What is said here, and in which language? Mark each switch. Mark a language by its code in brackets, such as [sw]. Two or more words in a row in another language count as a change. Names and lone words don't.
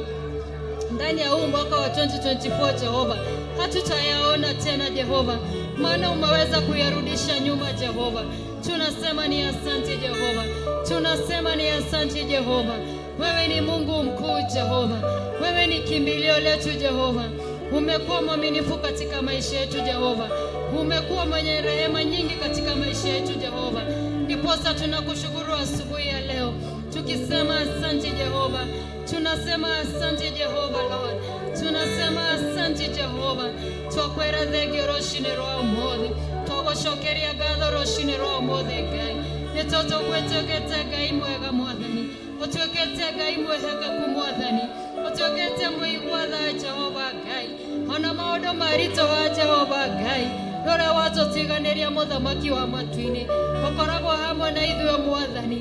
[sw] ndani ya huu mwaka wa 2024 Jehova hatutayaona tena Jehova maana umeweza kuyarudisha nyuma Jehova tunasema ni asante Jehova tunasema ni asante Jehova wewe ni Mungu mkuu Jehova wewe ni kimbilio letu Jehova Umekuwa mwaminifu katika maisha yetu Jehova. Umekuwa mwenye rehema nyingi katika maisha yetu Jehova. Ndiposa tunakushukuru asubuhi ya leo, tukisema asante Jehova. Tunasema asante Jehova Lord. Tunasema asante Jehova. [ki] Twakwera thengio rũcinĩ rwa ũmũthĩ. Twagũcokeria ngatho rũcinĩ rwa ũmũthĩ Ngai. Nĩ tondũ ũtuĩkĩte Ngai mwega Mwathani. Ũtuĩkĩte Ngai mwĩhokeku Mwathani. Ũtuĩkĩte mũigua tha Jehova Ngai. Ona maũndũ maritũ wa Jehova Ngai, rũrĩa watũtiganĩria mũthamaki wa matu-inĩ, ũkoragwo hamwe na ithuĩ Mwathani.